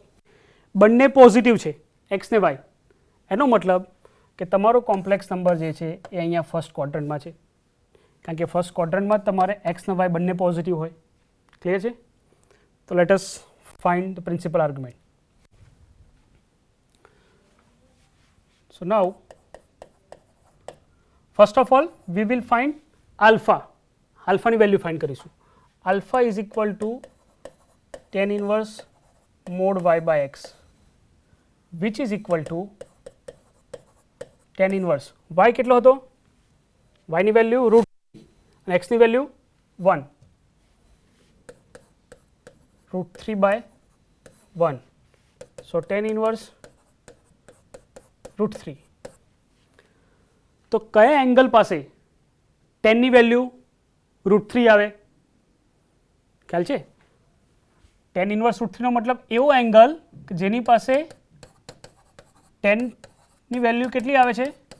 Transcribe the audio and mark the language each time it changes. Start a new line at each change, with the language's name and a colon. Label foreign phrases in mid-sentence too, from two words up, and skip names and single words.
Gujarati: બંને પોઝિટિવ છે એક્સ ને વાય. એનો મતલબ કે તમારો
English: complex number
Gujarati: જે છે એ અહીંયા ફર્સ્ટ ક્વોડ્રન્ટમાં છે, કારણ કે ફર્સ્ટ ક્વોડ્રન્ટમાં તમારે એક્સ ને વાય બંને પોઝિટિવ હોય. ક્લિયર છે?
English: તો let us find the principal argument. So now first of all we will find alpha.
Gujarati: Alpha ની વેલ્યુ ફાઇન્ડ કરીશું.
English: Alpha is equal to tan inverse mod y by x which is equal to tan inverse y
Gujarati: કેટલો હતો? y ની વેલ્યુ રૂટ અને x ની વેલ્યુ 1 રૂટ 3 by 1.
English: So tan inverse રૂટ 3.
Gujarati: તો કયા એંગલ પાસે tan ની વેલ્યુ રૂટ 3 આવે? ખ્યાલ છે?
English: tan inverse root 3
Gujarati: નો મતલબ એવો એંગલ કે જેની પાસે tan ની વેલ્યુ કેટલી આવે છે?